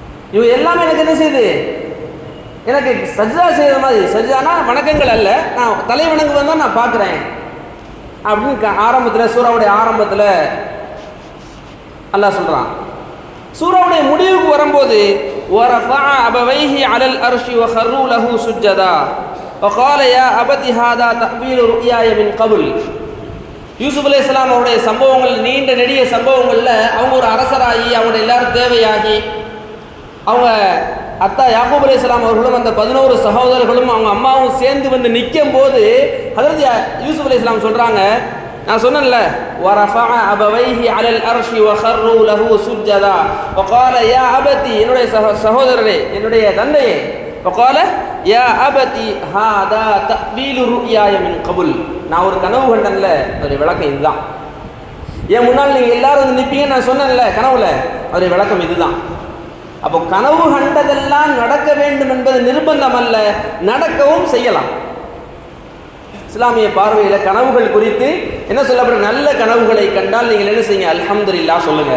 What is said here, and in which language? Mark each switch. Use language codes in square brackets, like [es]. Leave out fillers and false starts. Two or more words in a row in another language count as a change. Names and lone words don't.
[ta] இவங்க எல்லாமே எனக்கு என்ன செய்யுது, எனக்கு சஜ்ஜா செய்கிற மாதிரி. சஜ்ஜானா வணக்கங்கள் அல்ல, நான் தலை வணங்குவது தான் நான் பார்க்குறேன் அப்படின்னு ஆரம்பத்தில், சூராவுடைய ஆரம்பத்தில் அல்லாஹ் சொல்கிறான். சூராவுடைய முடிவுக்கு வரும்போது [ar] وَرَفَعَ أَبَوَيْهِ عَلَى الْأَرْشِ وَخَرُّوا لَهُ سُجَّدًا وَقَالَ يَا أَبَتِ هَذَا تَأْوِيلُ رُؤْيَايَ مِنْ قَبْلُ. [ta] யூசுப் அலைஹிஸ்ஸலாம் அவருடைய சம்பவங்கள், நீண்ட நெடிய சம்பவங்களில் அவங்க ஒரு அரசராகி, அவங்களோட எல்லாரும் தேவையாகி, அவங்க அத்தா யாக்கூப் அலைஹிஸ்ஸலாம் அவர்களும் அந்த 11 சகோதரர்களும் அவங்க அம்மாவும் சேர்ந்து வந்து நிற்கும் போது ஹஜ்ரத் யூசுப் அலைஹிஸ்ஸலாம் சொல்கிறாங்க, நான் சொன்னேன்ல, [ar] وَرَفَعَ أَبَوَيْهِ عَلَى الْأَرْشِ وَخَرُّوا لَهُ سُجَّدًا وَقَالَ يَا أَبَتِي [ta] என்னுடைய சகோதரரே, என்னுடைய தந்தையே, [ar] وَقَالَ يَا أَبَتِي هَذَا تَأْوِيلُ رُؤْيَايَ مِنْ قَبْلُ. [ta] நான் ஒரு கனவு கண்டன்ல, அதோடைய விளக்கம் இதுதான். ஏன் முன்னால் நீங்கள் எல்லாரும் வந்து நிற்பீங்க நான் சொன்னேன்ல கனவுல, அதோடைய விளக்கம் இதுதான். அப்போ கனவு கண்டதெல்லாம் நடக்க வேண்டும் என்பது நிர்பந்தம் அல்ல, நடக்கவும் செய்யலாம். இஸ்லாமிய பார்வையில் கனவுகள் குறித்து என்ன சொல்லப்படுற, நல்ல கனவுகளை கண்டால் நீங்கள் என்ன செய்யுங்க, அல்ஹம்துலில்லாஹ் சொல்லுங்க.